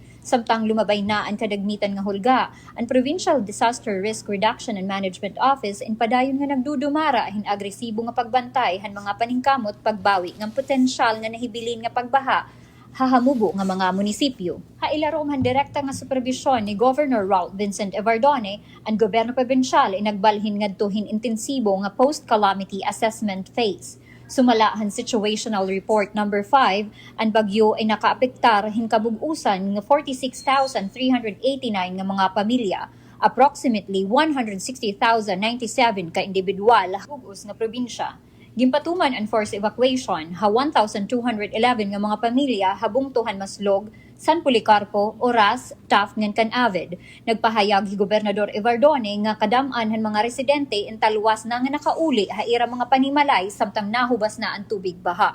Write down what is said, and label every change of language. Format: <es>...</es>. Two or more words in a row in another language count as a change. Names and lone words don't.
<war>Samtang lumabay na ang kadagmitan nga hulga, ang Provincial Disaster Risk Reduction and Management Office in padayon nga nagdudumara hin agresibo nga pagbantay han mga paningkamot pagbawi ng potensyal nga nahibilin nga pagbaha hahamubo nga mga munisipyo. Hailarom han direkta nga supervisyon ni Governor Raul Vincent Evardone, ang gobyerno probinsyal ay nagbalhin ngadtuhin intensibo nga</war> <en>post-calamity assessment phase.</en> <war>Sumalahan Situational Report number 5, ang bagyo ay nakaapektar hinkabug-usan ng 46,389 nga mga pamilya, approximately 160,097 ka individual hugos nga probinsya. Gimpatuman ang</war> <en>forced evacuation,</en> <war>1,211 nga mga pamilya habungtuhan maslog, San Policarpo, Oras, Taft ngan Canavid. Nagpahayag si Gobernador Evardone nga kadam-an han mga residente in talwas na nga nakauli haira mga panimalay samtang nahubas na ang tubig baha.</war>